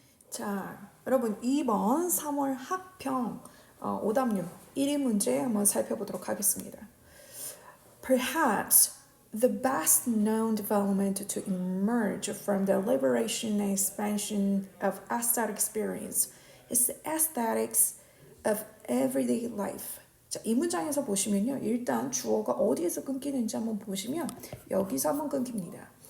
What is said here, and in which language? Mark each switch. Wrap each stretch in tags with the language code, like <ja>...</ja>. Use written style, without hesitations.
<ko>자, 여러분 2번 3월 학평 오답률 1위 문제 한번 살펴보도록 하겠습니다.</ko> <en>Perhaps the best known development to emerge from the liberation and expansion of aesthetic experience is the aesthetics of everyday life.</en> <ko>자, 이 문장에서 보시면요. 일단 주어가 어디에서 끊기는지 한번 보시면 여기서 한번 끊깁니다.</ko>